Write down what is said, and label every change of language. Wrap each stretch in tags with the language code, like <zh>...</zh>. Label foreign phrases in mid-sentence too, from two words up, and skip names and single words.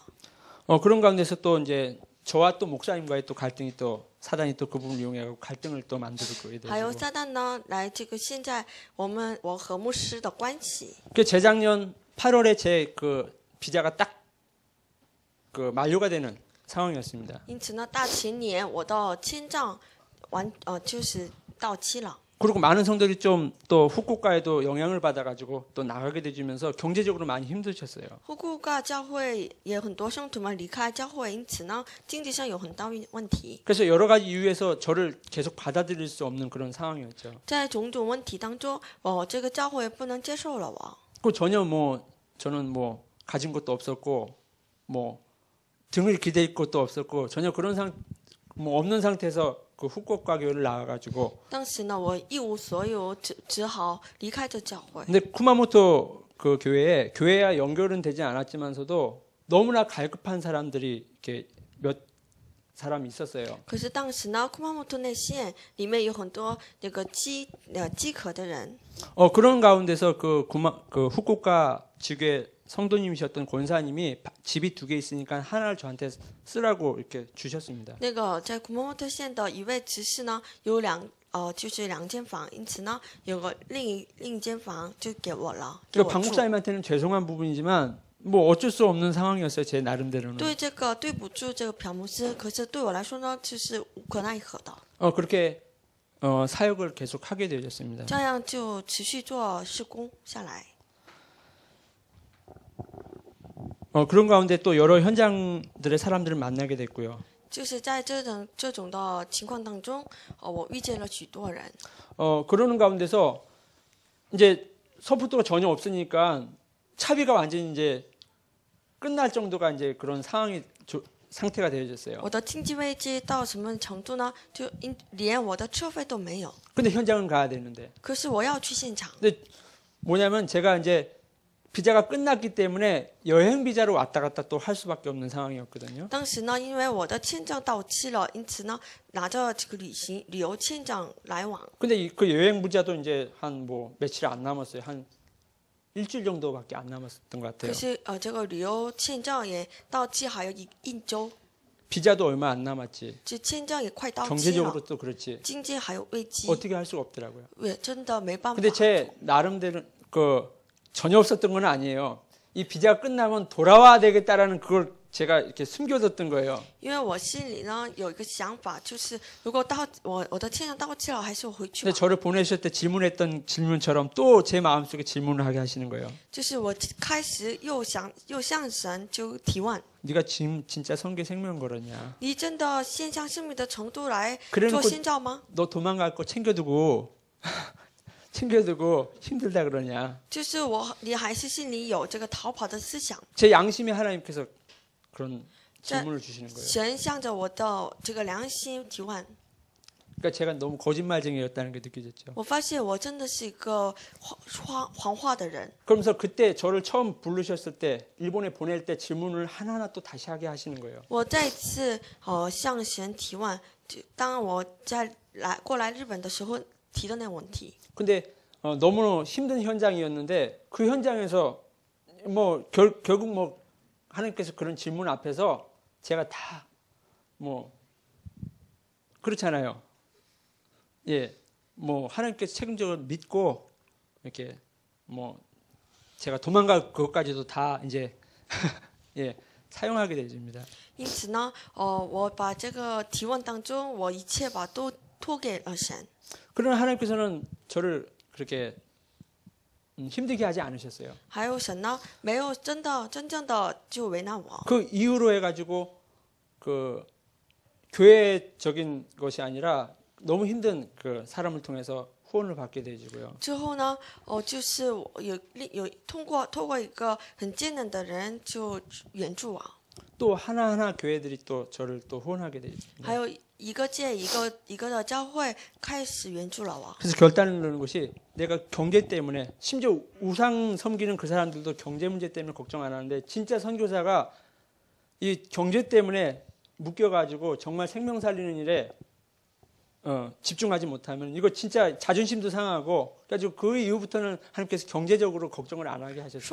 <ko>그런 가운데서 또 이제 저와 또 목사님과의 또 갈등이 또 사단이 또 그 부분을 이용해 갖고 갈등을 또 만들고</ko> <zh>还有</zh> <ko>되고.</ko> <zh>撒旦呢，来这个现在我和牧师的关系。</zh> <ko>그 재작년 8월에 제 그 비자가 딱 그 만료가 되는 상황이었습니다.</ko> <zh>因此呢，大前年我的签证就是到期了。</zh> <ko>그리고 많은 성도들이 좀 또 후쿠오카에도 영향을 받아가지고 또 나가게 되면서 경제적으로 많이 힘드셨어요.</ko> <zh>福岡教会也很多圣徒们离开教会，因此呢，经济上有很大问题。</zh> <ko>그래서 여러 가지 이유에서 저를 계속 받아들일 수 없는 그런 상황이었죠.</ko> <zh>在种种问题当中，这个教会不能接受了我。</zh> <ko>그 전혀 뭐 저는 뭐 가진 것도 없었고 뭐 등을 기댈 것도 없었고 전혀 그런 뭐 없는 상태에서 그 후쿠오카 교회를 나와가지고.</ko> <zh>当时呢，我一无所有，只好离开这教会。</zh> <ko>근데 쿠마모토 그 교회와 연결은 되지 않았지만서도 너무나 갈급한 사람들이 이렇게 몇 사람 있었어요.</ko> <zh>可是当时呢，库马木托内县里面有很多那个饥渴的人。</zh> <ko>그런 가운데서 그 후쿠오카 지교회 성도님이셨던 권사님이 집이 2개 있으니까 하나를 저한테 쓰라고 이렇게 주셨습니다.</ko> <zh>那个在库马木托县的一位执事呢，有就是2间房，因此呢，有个另一间房就给我了。</zh> <ko>그러니까 박 목사님한테는 죄송한 부분이지만 뭐 어쩔 수 없는 상황이었어요. 제 나름대로는.</ko> <zh>对这个对不住这个朴牧师，可是对我来说呢，就是无可奈何的。</zh> <ko>그렇게 사역을 계속 하게 되었습니다.</ko> <zh>这样就持续做事工下来。</zh> <ko>그런 가운데 또 여러 현장들의 사람들을 만나게 됐고요.</ko> <zh>就是在这种的情况当中，我遇见了许多人。</zh> <ko>그러는 가운데서 이제 서포트가 전혀 없으니까 차비가 완전히 이제 끝날 정도가 이제 그런 상태가 되어졌어요.</ko> <zh>我的经济危机到什么程度呢？就连我的车费都没有。</zh> <ko>근데 현장은 가야 되는데.</ko> <zh>可是我要去现场。</zh> <ko>근데 뭐냐면 제가 이제 비자가 끝났기 때문에 여행 비자로 왔다 갔다 또 할 수밖에 없는 상황이었거든요.</ko> <zh>当时呢，因为我的签证到期了，因此呢，拿着这个旅游签证来往。</zh> <ko>근데 그 여행 비자도 이제 한 뭐 며칠 안 남았어요. 한 일주일 정도밖에 안 남았던 것</ko> <zh>可</zh> <ko>같아요.</ko> <zh>是这个旅游签证也到期还有一周，</zh> <ko>비자도 얼마 안 남았지.</ko> <zh>这签证也快到期了，</zh> <ko>경제적으로 또 그렇지.</ko> <zh>经济还有危机，</zh> <ko>어떻게 할 수가 없더라고요.</ko> <zh>也真的没办法</zh> <ko>근데 。제 나름대로 전혀 없었던 건 아니에요. 이 비자가 끝나면 돌아와야 되겠다라는 그걸 제가 이렇게 숨겨뒀던 거예요.</ko> <zh>因为我心里呢有一个想法，就是如果我的签证到期了，还是我回去</zh> <ko>근데</ko> <zh>吧。</zh> <ko>저를 보내실 때 질문했던 질문처럼 또 제 마음속에 질문을 하게 하시는 거예요.</ko> <zh>就是我开始又向神就提问：</zh> <ko>네가 지금 진짜 성계 생명 걸었냐?</ko> <zh>你真的献上生命的程度来</zh> <ko>그래놓고</ko> <zh>做宣教吗？</zh> <ko>너 도망갈 거 챙겨두고 힘들다 그러냐?</ko> <zh>就是你还是心里有这个逃跑的思想。</zh> <ko>제 양심에 하나님께서 그런 질문을 주시는 거예요.</ko> <zh>神向着我的这个良心提问，</zh> <ko>그러니까 제가 너무 거짓말쟁이였다는 게 느껴졌죠.</ko> <zh>我发现我真的是一个谎话的人。</zh> <ko>그러면서 그때 저를 처음 부르셨을 때 일본에 보낼 때 질문을 하나하나 또 다시 하게 하시는 거예요.</ko> <zh>我再次向神提问，当我过来日本的时候提的那个问题。</zh> <ko>근데 너무 힘든 현장이었는데 그 현장에서 뭐 결국 뭐 하나님께서 그런 질문 앞에서 제가 다 뭐 그렇잖아요. 예, 뭐 하나님께서 책임적으로 믿고 이렇게 뭐 제가 도망갈 그것까지도 다 이제 예 사용하게 되집니다.</ko> <zh>因此呢，我把这个提问当中，我一切都托给了神。</zh> <ko>그러나 하나님께서는 저를 그렇게 힘들게 하지 않으셨어요.</ko> <zh>还有神呢，没有真正的就为难我。</zh> <ko>그 이후로 해가지고 그 교회적인 것이 아니라 너무 힘든 그 사람을 통해서 후원을 받게 되지고요.</ko> <zh>之后呢，就是我有通过一个很艰难的人就援助我，</zh> <ko>또 하나하나 교회들이 또 저를 또 후원하게 되죠.</ko> <zh>还有一个接一个的教会开始援助了我。</zh> <ko>그래서 결단을 내는 것이 내가 경제 때문에 심지어 우상 섬기는 그 사람들도 경제 문제 때문에 걱정 안 하는데 진짜 선교사가 이 경제 때문에 묶여가지고 정말 생명 살리는 일에 집중하지 못하면 이거 진짜 자존심도 상하고 그래가지고 그 이후부터는 하나님께서 경제적으로 걱정을 안 하게 하셨어요.</ko>